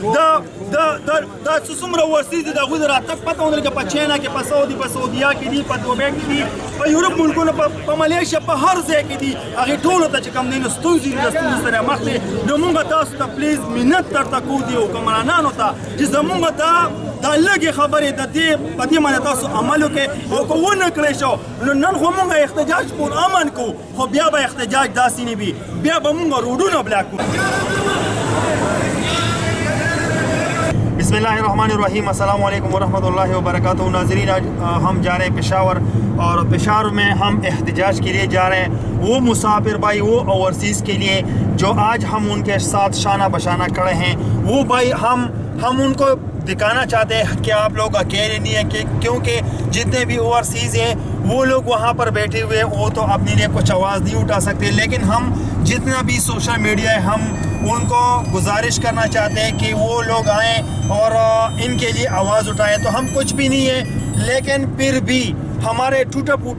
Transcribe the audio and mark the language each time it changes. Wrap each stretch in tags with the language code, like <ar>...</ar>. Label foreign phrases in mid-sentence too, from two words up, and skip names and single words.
<ps>دا څومره ورسیز دي د هغوی د راتګ پته ونه لګېده په چاینا کې په سعودي په سعودیا کې دي په دوبۍ کې دي په یورپ ملکونو په ملیشیا په هر ځای کې دي هغې ټولو ته چې کوم دی نو ستونزې دي د ستونزو سره مخ دي نو موږ تاسو ته پلیز منت درته کوو دي حکمرانانو ته چې زموږ دا لږې خبرې د دې په دې باندې تاسو عمل وکړئ او که ونه کړی شو نو نن خو موږ احتجاج پر امن کوو خو بیا به احتجاج داسې نه وي بیا به موږ روډونه بلاک کړو</ps> <ar>بسم الله الرحمن الرحیم السلام علیکم ورحمۃ اللہ وبرکاتہ</ar> <ur>ناظرین آج ہم جا رہے ہیں پشاور اور پشاور میں ہم احتجاج کے لیے جا رہے ہیں وہ مسافر بھائی وہ اوورسیز کے لیے جو آج ہم ان کے ساتھ شانہ بشانہ کھڑے ہیں وہ بھائی ہم ان کو دکھانا چاہتے ہیں کہ آپ لوگ اکیلے نہیں ہیں کیونکہ جتنے بھی اوورسیز ہیں وہ لوگ وہاں پر بیٹھے ہوئے وہ تو اپنے لیے کچھ آواز نہیں اٹھا سکتے لیکن ہم جتنا بھی</ur> <en>social media</en> <ur>ہے ہم ان کو گزارش کرنا چاہتے ہیں کہ وہ لوگ آئیں اور ان کے لیے آواز اٹھائیں تو ہم کچھ بھی نہیں ہیں لیکن پھر بھی ہمارے ٹوٹا</ur>